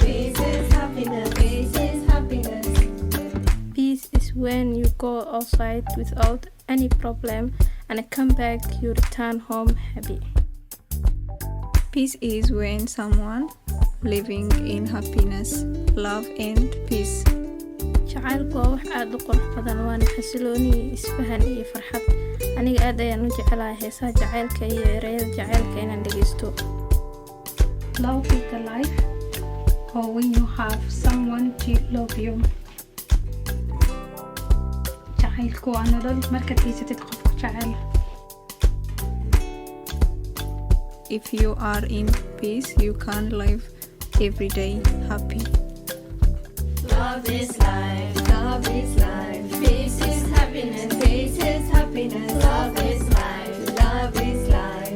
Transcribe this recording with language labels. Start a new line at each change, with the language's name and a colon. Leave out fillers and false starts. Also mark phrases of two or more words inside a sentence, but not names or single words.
English: Peace is happiness, peace is happiness. Peace is when you go outside without any problem and come back, you return home happy. Peace is when someone living in happiness, love and peace.
Somali: jacaylku waa wax aad u qurux badan, waana xasilooni iyo isfahan iyo farxad. Aniga aad ayaan u jecelahay heesaha jacaylka iyo ereyada jacaylka inaan dhegeysto.
English: Love is the life, or when you have someone to love you.
Somali: Jacaylku waa nolol markaad haysatid qofku jecel.
English: If you are in peace, you can live every day happy. Love is life, love is life. Peace is happiness, peace is happiness. Love is life, love is life.